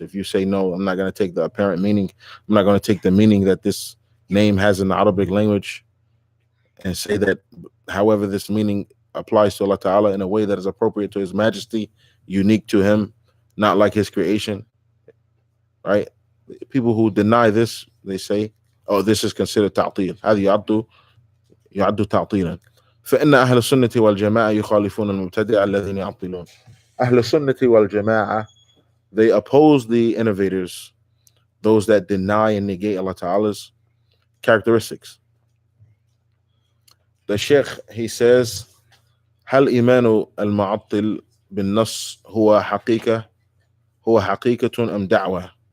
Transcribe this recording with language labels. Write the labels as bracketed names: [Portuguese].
[English] If you say, no, I'm not going to take the apparent meaning, I'm not going to take the meaning that this name has in the Arabic language, and say that however this meaning applies to Allah Ta'ala in a way that is appropriate to his majesty, unique to him, not like his creation, right? People who deny this, they say, oh, this is considered ta'til. [Arabic] هذا يعد تعطيلا. فإن أهل السنة والجماعة يخالفون المبتدع الذين يعطلون. [English] أهل السنة والجماعة, they oppose the innovators, those that deny and negate Allah Ta'ala's characteristics. The Sheikh, he says, [Arabic] هل إيمان المعطل بالنص هو حقيقة أم دعوة؟